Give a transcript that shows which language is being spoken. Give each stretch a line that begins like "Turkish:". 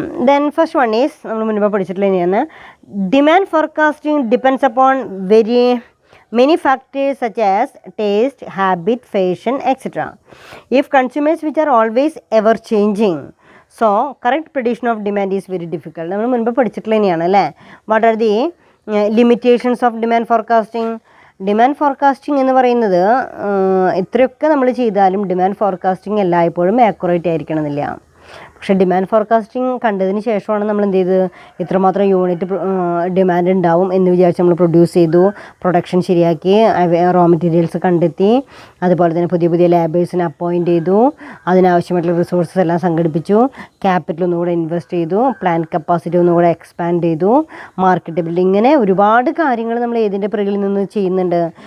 English: then first one is
Malayalam: നമ്മൾ മുൻപ് പഠിച്ചിട്ടുള്ള തന്നെയാണ്,
English: Demand forecasting depends upon many factors such as taste, habit, fashion, etc. If consumers which are always ever changing, so correct prediction of demand is very difficult.
Malayalam: നമ്മൾ മുൻപ് പഠിച്ചിട്ടുള്ള തന്നെയാണ് അല്ലേ.
English: What are the limitations of demand forecasting?
Malayalam: Demand forecasting എന്ന് പറയുന്നത് എത്രയൊക്കെ നമ്മൾ ചെയ്താലും ഡിമാൻഡ് ഫോർകാസ്റ്റിംഗ് എല്ലായ്പ്പോഴും ആക്യുറേറ്റ് ആയിരിക്കണം എന്നില്ല. പക്ഷേ ഡിമാൻഡ് ഫോർകാസ്റ്റിംഗ് കണ്ടതിന് ശേഷമാണ് നമ്മൾ എന്ത് ചെയ്ത് ഇത്രമാത്രം യൂണിറ്റ് ഡിമാൻഡ് ഉണ്ടാവും എന്ന് വിചാരിച്ച് നമ്മൾ പ്രൊഡ്യൂസ് ചെയ്തു, പ്രൊഡക്ഷൻ ശരിയാക്കി, റോ മെറ്റീരിയൽസ് കണ്ടെത്തി, അതുപോലെ തന്നെ പുതിയ പുതിയ ലേബേഴ്സിനെ അപ്പോയിൻറ്റ് ചെയ്തു, അതിനാവശ്യമായിട്ടുള്ള റിസോഴ്സസ് എല്ലാം സംഘടിപ്പിച്ചു, ക്യാപിറ്റൽ ഒന്നുകൂടെ ഇൻവെസ്റ്റ് ചെയ്തു, പ്ലാന്റ് കപ്പാസിറ്റി ഒന്നുകൂടെ എക്സ്പാൻഡ് ചെയ്തു, മാർക്കറ്റ് ബിൽഡിംഗ്, ഇങ്ങനെ ഒരുപാട് കാര്യങ്ങൾ നമ്മൾ ഏതിൻ്റെ പിറകിൽ നിന്ന് ചെയ്യുന്നുണ്ട്?